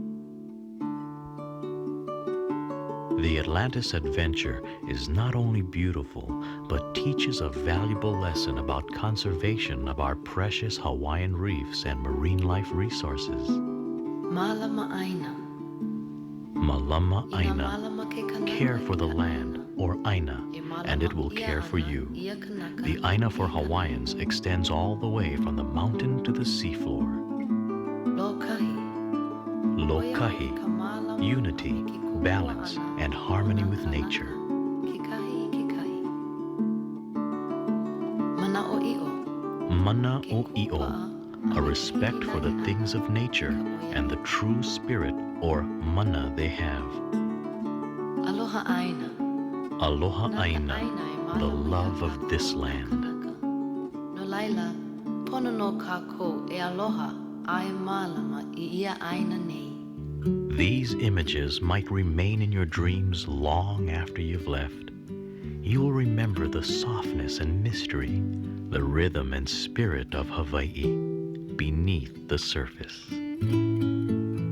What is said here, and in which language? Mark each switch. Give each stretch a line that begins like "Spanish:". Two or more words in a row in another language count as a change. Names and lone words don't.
English: The Atlantis adventure is not only beautiful, but teaches a valuable lesson about conservation of our precious Hawaiian reefs and marine life resources.
Hawaiian: Mala ma'aina. Malama Aina. Malama ke kanaka
English: Care for the i land, or Aina, and it will care for you. The Aina for Hawaiians extends all the way from the mountain to the seafloor. Lokahi, unity, balance, and harmony with nature.
Hawaiian: Mana o i'o,
English: a respect for the things of nature and the true spirit or mana they have.
Hawaiian: Aloha Aina. Aloha Aina,
English: the love of this land.
Hawaiian: No laila, pono no kako e aloha ai malama I ia aina nei.
English: These images might remain in your dreams long after you've left. You'll remember the softness and mystery, the rhythm and spirit of Hawaii beneath the surface.